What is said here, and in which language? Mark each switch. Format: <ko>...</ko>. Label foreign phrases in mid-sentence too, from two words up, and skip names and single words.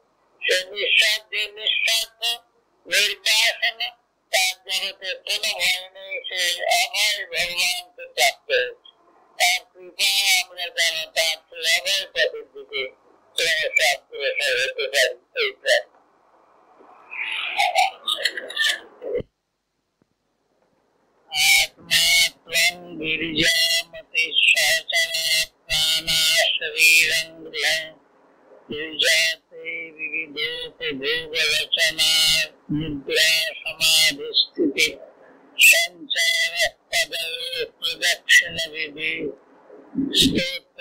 <bn>সে নিঃস্বার্থ, নিঃস্বার্থ নির্বাসনে তার জগতে কোনো ভয় নেই, সে অভয় ভগবানকে প্রাপ্ত হয়েছে। তার কৃপায় আমরা যেন তার অভয় পথের দিকে অগ্রসর হতে পারি।</bn> <sa>এইটাই आत्मा त्वं गिरिजामति सहचरा प्राणा शरीरं गृह गिरिजाते विविधोपभोगरचना निद्रा समाधिस्थिति संचार पदयो प्रदक्षिण विधि स्तो</sa>